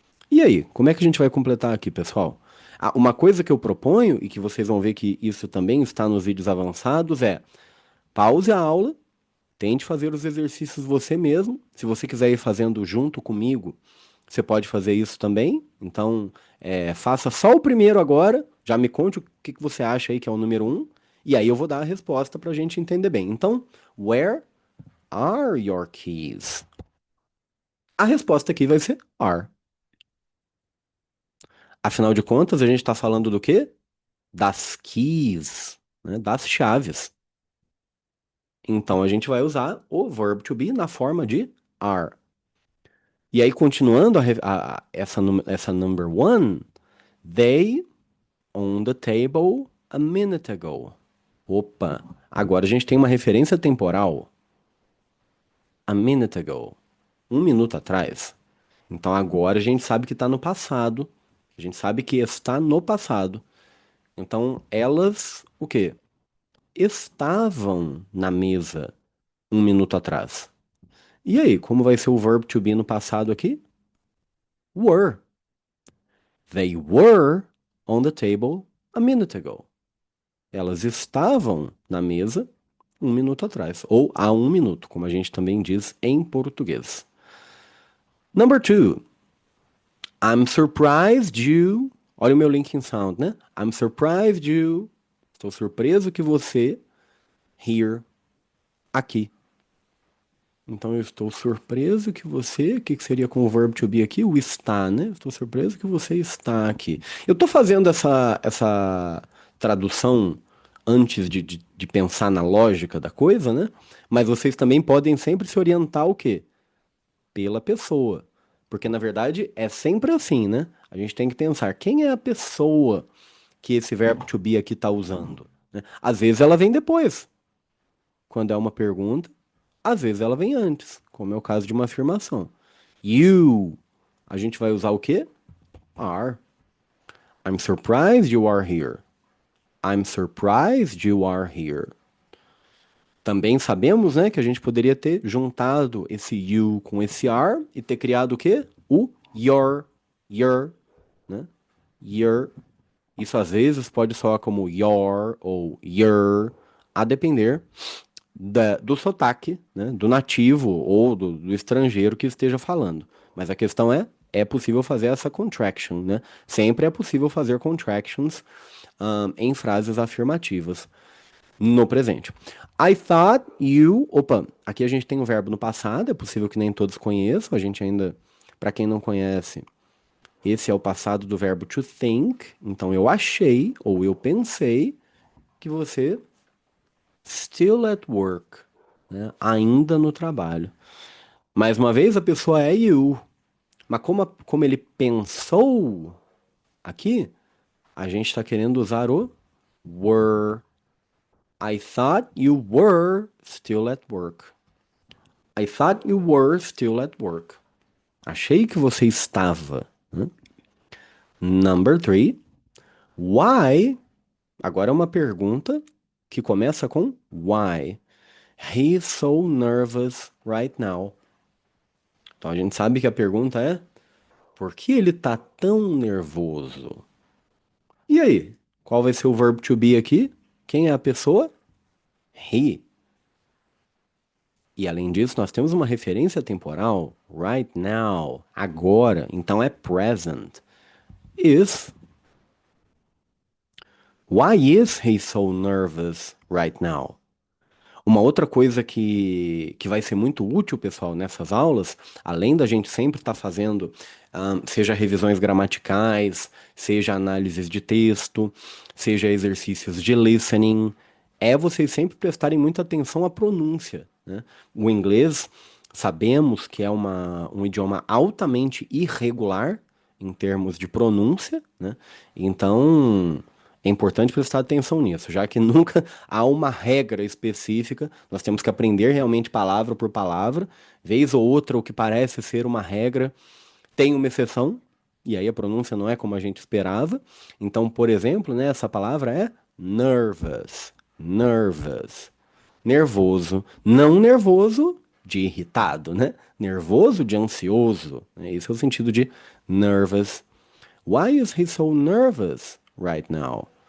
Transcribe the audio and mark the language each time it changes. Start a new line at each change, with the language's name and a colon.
Portuguese: E aí, como é que a gente vai completar aqui, pessoal? Uma coisa que eu proponho, e que vocês vão ver que isso também está nos vídeos avançados, é pause a aula, tente fazer os exercícios você mesmo. Se você quiser ir fazendo junto comigo, você pode fazer isso também. Então, faça só o primeiro agora. Já me conte o que você acha aí que é o número um. E aí eu vou dar a resposta para a gente entender bem. Então,
English: where are your keys?
Portuguese: A resposta aqui vai ser are. Afinal de contas, a gente está falando do quê? Das keys, né? Das chaves. Então, a gente vai usar o verb to be na forma de are. E aí, continuando essa
English: number one, they on the table a minute ago.
Portuguese: Opa, agora a gente tem uma referência temporal.
English: A minute ago.
Portuguese: Um minuto atrás. Então agora a gente sabe que está no passado. A gente sabe que está no passado. Então elas, o quê? Estavam na mesa um minuto atrás. E aí, como vai ser o verb to be no passado aqui?
English: Were. They were on the table a minute ago.
Portuguese: Elas estavam na mesa um minuto atrás, ou há um minuto, como a gente também diz em português.
English: Number two, I'm surprised you.
Portuguese: Olha o meu linking sound, né?
English: I'm surprised you.
Portuguese: Estou surpreso que você
English: here
Portuguese: aqui. Então eu estou surpreso que você, o que que seria com o verbo to be aqui? O está, né? Estou surpreso que você está aqui. Eu estou fazendo essa tradução antes de pensar na lógica da coisa, né? Mas vocês também podem sempre se orientar o quê? Pela pessoa. Porque na verdade é sempre assim, né? A gente tem que pensar quem é a pessoa que esse verbo to be aqui está usando, né? Às vezes ela vem depois, quando é uma pergunta, às vezes ela vem antes, como é o caso de uma afirmação. You, a gente vai usar o quê?
English: Are. I'm surprised you are here. I'm surprised you are here.
Portuguese: Também sabemos, né, que a gente poderia ter juntado esse you com esse are e ter criado o quê? O your, né? Your. Isso às vezes pode soar como your ou your, a depender do sotaque, né, do nativo ou do estrangeiro que esteja falando. Mas a questão é possível fazer essa contraction, né? Sempre é possível fazer contractions em frases afirmativas no presente.
English: I thought you.
Portuguese: Opa, aqui a gente tem um verbo no passado, é possível que nem todos conheçam, a gente ainda, para quem não conhece, esse é o passado do verbo to think. Então eu achei ou eu pensei que você
English: still at work,
Portuguese: né? Ainda no trabalho. Mais uma vez, a pessoa é you. Mas como ele pensou aqui, a gente está querendo usar o were.
English: I thought you were still at work. I thought you were still at work.
Portuguese: Achei que você estava, né?
English: Number three. Why?
Portuguese: Agora é uma pergunta que começa com why.
English: He's so nervous right now.
Portuguese: Então a gente sabe que a pergunta é: por que ele tá tão nervoso? E aí? Qual vai ser o verbo to be aqui? Quem é a pessoa? He. E além disso, nós temos uma referência temporal,
English: right now,
Portuguese: agora, então é present.
English: Is. Why is he so nervous right now?
Portuguese: Uma outra coisa que vai ser muito útil, pessoal, nessas aulas, além da gente sempre estar fazendo, seja revisões gramaticais, seja análises de texto, seja exercícios de listening, é vocês sempre prestarem muita atenção à pronúncia, né? O inglês, sabemos que é um idioma altamente irregular em termos de pronúncia, né? Então, é importante prestar atenção nisso, já que nunca há uma regra específica, nós temos que aprender realmente palavra por palavra, vez ou outra o que parece ser uma regra tem uma exceção, e aí a pronúncia não é como a gente esperava. Então, por exemplo, né, essa palavra é nervous, nervous, nervoso, não nervoso de irritado, né? Nervoso de ansioso, né? Esse é o sentido de nervous.
English: Why is he so nervous right now?